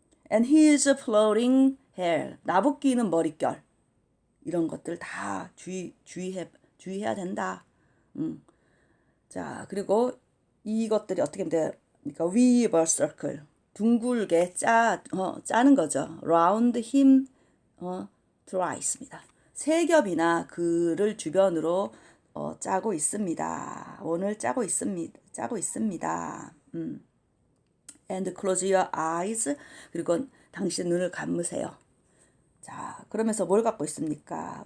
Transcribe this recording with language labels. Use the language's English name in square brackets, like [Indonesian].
[English] And his floating hair. [Korean] 나부끼는 머릿결. 이런 것들 다 주의해야 된다. 자, 그리고 이것들이 어떻게 하면 그러니까 [English] weave a circle. [Korean] 둥글게 짜는 거죠. [English] round him thrice입니다. [Korean] 세 겹이나 그를 주변으로 짜고 있습니다. 원을 짜고 있습니다. [English] And close your eyes. [Korean] 그리고 당신 눈을 감으세요. 자, 그러면서 뭘 갖고 있습니까?